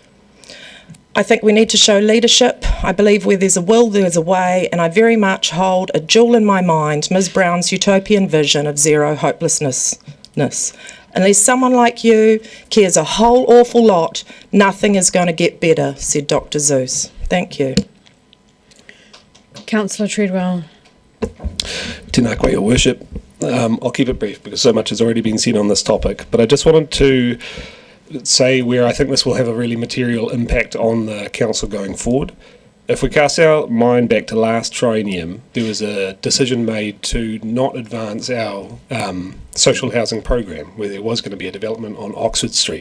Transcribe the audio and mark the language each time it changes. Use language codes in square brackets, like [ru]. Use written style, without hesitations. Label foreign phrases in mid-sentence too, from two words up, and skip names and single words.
[en] I think we need to show leadership. I believe where there's a will, there's a way, and I very much hold a jewel in my mind, Ms. Brown's utopian vision of zero hopelessness. Unless someone like you cares a whole awful lot, nothing is going to get better, said Dr. Zeus. Thank you. Councillor Treadwell. [mi] Tēnā koe, [en] Your Worship. I'll keep it brief because so much has already been said on this topic, but I just wanted to say where I think this will have a really material impact on the council going forward. If we cast our mind back to last triennium, there was a decision made to not advance our social housing program where there was going to be a development on Oxford Street.